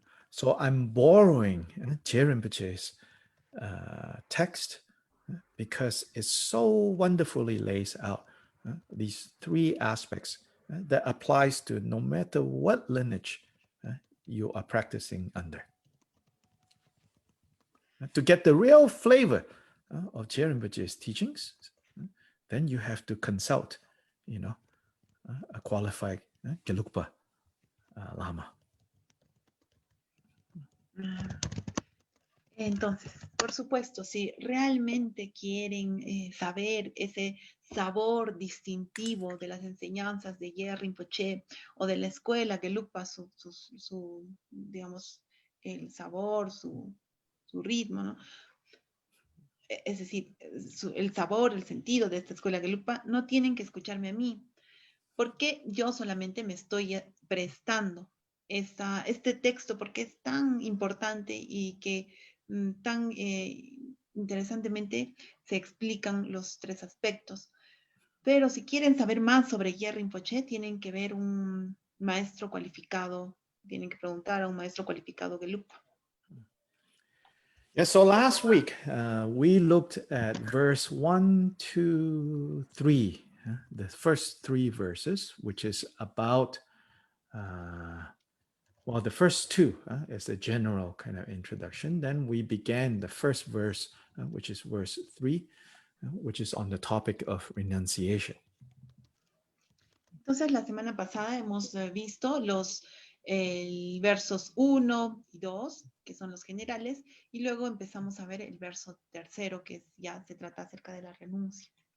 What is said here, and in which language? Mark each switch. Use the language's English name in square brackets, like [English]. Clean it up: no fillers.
[English] So I'm borrowing Je Rinpoche's text because it so wonderfully lays out these three aspects that applies to no matter what lineage you are practicing under. To get the real flavor of Je Rinpoche's teachings, then you have to consult, a qualified Gelugpa Lama. [Spanish] Entonces, por supuesto, si realmente quieren saber ese sabor distintivo de las enseñanzas de Ye Rinpoche o de la escuela Gelugpa, digamos, el sabor, su ritmo, ¿no? Es decir, el sabor, el sentido de esta escuela Gelugpa, no tienen que escucharme a mí, porque yo solamente me estoy prestando este texto, porque es tan importante y que tan interesantemente se explican los tres aspectos. Pero si quieren saber más sobre Ye Rinpoche, tienen que ver un maestro cualificado, tienen que preguntar a un maestro cualificado Gelugpa. [English] Yeah, so last week we looked at verse 1, 2, 3, the first three verses, which is about, the first two is a general kind of introduction. Then we began the first verse, which is verse 3, which is on the topic of renunciation. [Spanish] Entonces, la semana pasada hemos visto los el versos 1 y 2, que son los generales, y luego empezamos a ver el verso tercero, que ya se trata acerca de la renuncia.